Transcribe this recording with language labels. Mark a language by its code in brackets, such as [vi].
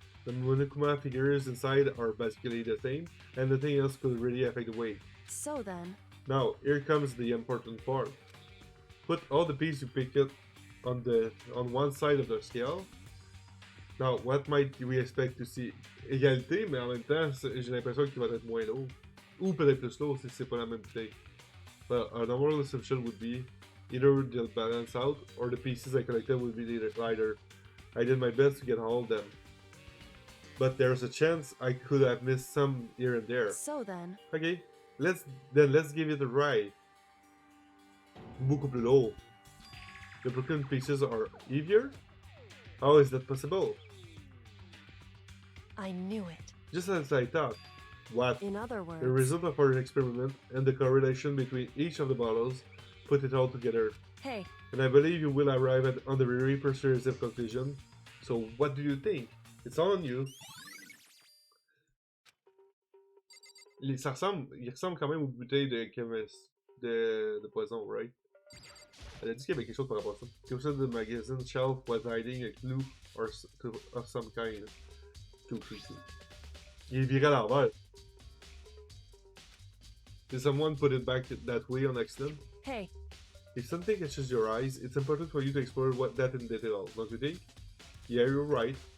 [en] The Monokuma figures inside are basically the same, and nothing else could really affect the weight. so then. Now, here comes the important part. Put all the pieces you picked up on one side of the scale. Now, what might we expect to see? [fr] Égalité, mais en même temps, j'ai l'impression qu'il va être moins lourd. Ou peut-être plus lourd si c'est pas la même bouteille. [en] Well, a normal assumption would be either they'll balance out, or the pieces I collected will be lighter. I did my best to get all of them. But there's a chance I could have missed some here and there. So then. Okay, let's give it a try. [fr] Beaucoup plus lourd. [en] The broken pieces are heavier? How is that possible? I knew it. Just as I thought. What? In other words, The result of our experiment and the correlation between each of the bottles put it all together. hey, And I believe you will arrive on the very persuasive conclusion. So what do you think? It's all on you. [fr] Il ressemble quand même aux bouteilles de poison, right? Elle a dit qu'il y avait quelque chose par rapport à ça. Comme ça, [en] the magazine shelf was hiding a clue of some kind. Too creepy. [fr] Il est viré à l'envers. [en] Did someone put it back that way on accident? hey, If something catches your eyes, it's important for you to explore that in detail, don't you think? Yeah, you're right.